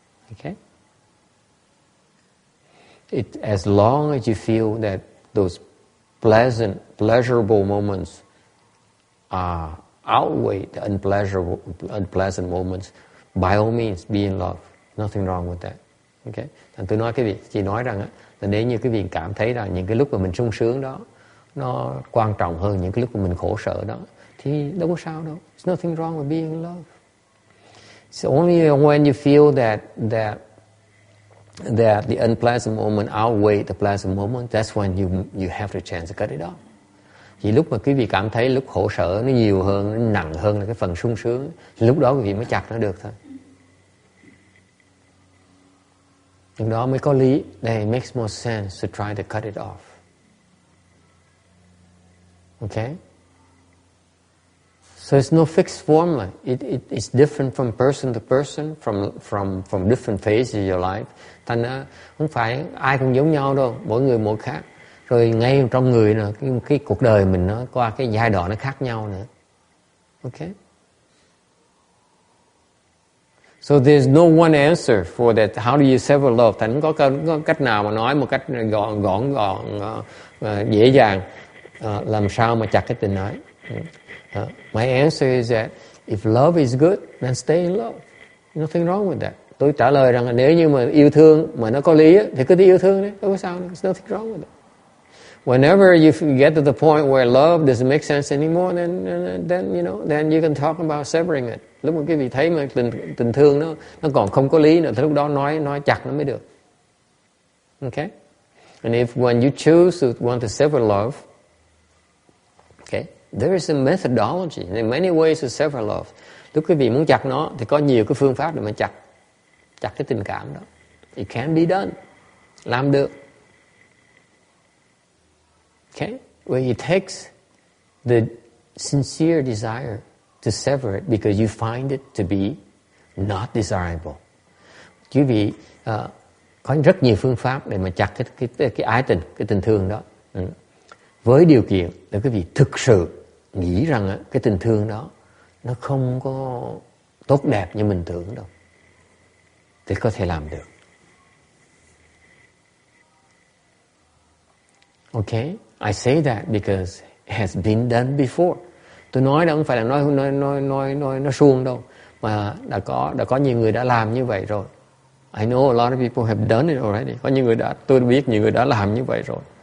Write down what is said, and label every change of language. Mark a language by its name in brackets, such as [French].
[English] Okay? As long as you feel that those pleasurable moments outweigh the unpleasant moments, by all means, be in love. Nothing wrong with that. Okay? [Vietnamese] Thành tôi nói quý vị, chỉ nói rằng là nếu như quý vị cảm thấy rằng những cái lúc mà mình sung sướng đó nó quan trọng hơn những cái lúc mà mình khổ sở đó, thì đâu có sao đâu. [English] There's nothing wrong with being in love. It's only when you feel that the unpleasant moment outweigh the pleasant moment, that's when you have the chance to cut it off. [Vietnamese] Chỉ lúc mà quý vị cảm thấy lúc khổ sở nó nhiều hơn, nó nặng hơn là cái phần sung sướng, thì lúc đó quý vị mới chặt nó được thôi. Lúc đó mới có lý. [English] Then it makes more sense to try to cut it off. Okay? So it's no fixed formula. It's different from person to person, from different phases of your life. [Vietnamese] Thành ra không phải ai cũng giống nhau đâu, mỗi người mỗi khác. Rồi ngay trong người nữa, cái cuộc đời mình nó qua cái giai đoạn nó khác nhau nữa. [English] Okay? So there's no one answer for that. How do you sever love? [Vietnamese] Thành có cách nào mà nói một cách gọn dễ dàng làm sao mà chặt cái tình ái. [English] My answer is that if love is good, then stay in love. Nothing wrong with that. [Vietnamese] Tôi trả lời rằng là nếu như mà yêu thương mà nó có lý thì cứ yêu thương đấy, đâu có sao đâu. [English] There's nothing wrong with it. Whenever you get to the point where love doesn't make sense anymore, then you can talk about severing it. [Vietnamese] Lúc mà quý vị thấy mà tình thương nó còn không có lý nữa, thì lúc đó nói chặt nó mới được. [English] Okay? And when you choose to want to sever love, okay, there is a methodology. There are many ways to sever love. [Vietnamese] Lúc quý vị muốn chặt nó thì có nhiều cái phương pháp để mà chặt cái tình cảm đó. [English] It can be done. [Vietnamese] Làm được. [English] Okay? Well, it takes the sincere desire to sever it because you find it to be not desirable. [Vietnamese] Quý vị có rất nhiều phương pháp để mà chặt cái ái tình, cái tình thương đó. Với điều kiện là quý vị thực sự nghĩ rằng cái tình thương đó nó không có tốt đẹp như mình tưởng đâu, thì có thể làm được. [English] Okay? I say that because it has been done before. [Vietnamese] Tôi nói đó không phải là nói suông đâu, mà đã có nhiều người đã làm như vậy rồi. [English] I know a lot of people have done it already. [Vietnamese] Có nhiều người tôi biết nhiều người đã làm như vậy rồi.